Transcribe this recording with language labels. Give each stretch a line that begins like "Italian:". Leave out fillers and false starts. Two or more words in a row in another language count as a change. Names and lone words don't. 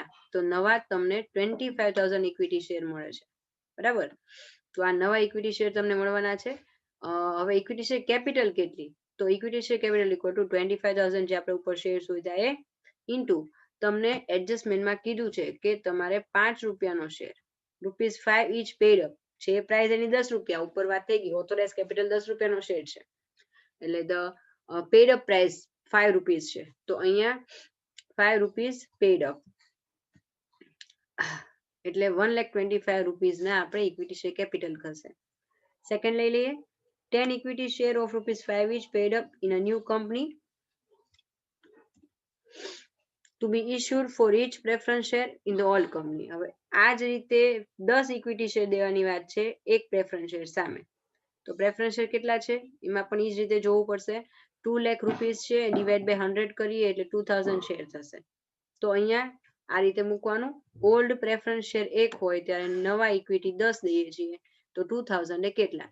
Gujarati: તો નવા તમને 25000
English: equity share
Gujarati: મળે છે, બરાબર. તો આ નવા
English: equity share
Gujarati: તમને મળવાના છે. હવે
English: equity share capital
Gujarati: કેટલી? તો
English: equity share capital equal to
Gujarati: 25000 જે આપણે ઉપર શેર શોધ્યા એ ઇન્ટુ તમને એડજસ્ટમેન્ટમાં કીધું છે કે તમારે 5 રૂપિયાનો શેર,
English: ₹5 each paid up
Gujarati: છે, પ્રાઇસ એની 10 રૂપિયા, ઉપર વાત થઈ ગઈ,
English: authorise capital
Gujarati: 10 રૂપિયાનો શેર છે, એટલે
English: the paid up price 5 rupees
Gujarati: છે. તો અહીંયા
English: 5 rupees paid up,
Gujarati: એટલે 1,25,000 રૂપીસના આપણે
English: equity share capital
Gujarati: થશે. સેકન્ડ લઈ લઈએ,
English: 10 equity share of ₹5 each paid up in a new company to be issued for each preference share in the old company.
Gujarati: હવે આ જ રીતે 10
English: equity share
Gujarati: દેવાની વાત છે એક
English: preference share
Gujarati: સામે. તો
English: preference share
Gujarati: કેટલા છે એમાં પણ એ જ રીતે જોવું પડશે. 2 લાખ રૂપીસ છે,
English: divide by 100
Gujarati: કરીએ એટલે 2000 શેર થશે. તો અહીંયા આ રીતે મૂકવાનું.
English: old preference share 1
Gujarati: હોય ત્યારે નવા ઇક્વિટી 10 દઈએ છીએ, તો 2000 એ કેટલા?